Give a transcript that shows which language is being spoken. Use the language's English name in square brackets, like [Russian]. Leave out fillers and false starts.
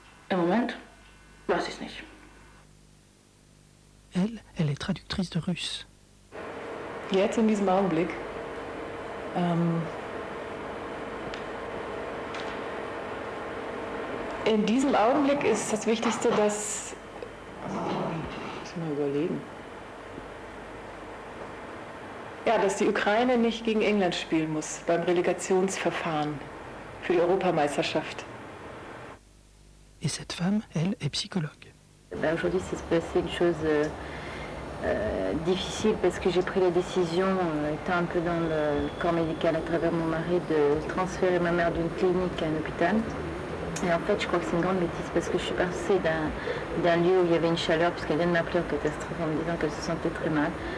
[German] Im Moment weiß ich es nicht. [French] Elle est traductrice de russe. [German] Jetzt in diesem Augenblick in diesem Augenblick ist das Wichtigste, dass muss mal überlegen. Ja, dass die Ukraine nicht gegen England spielen muss beim Relegationsverfahren für die Europameisterschaft. [French] Et cette femme, elle, est psychologue. Aujourd'hui, c'est passé une chose difficile parce que j'ai pris la décision, étant un peu dans le corps médical à travers mon mari, de transférer ma mère d'une clinique à un hôpital. Et en fait, je crois que c'est une grande bêtise parce que je suis passée d'un lieu où il y avait une chaleur, puisqu'elle vient de m'appeler en catastrophe en me disant qu'elle se sentait très mal,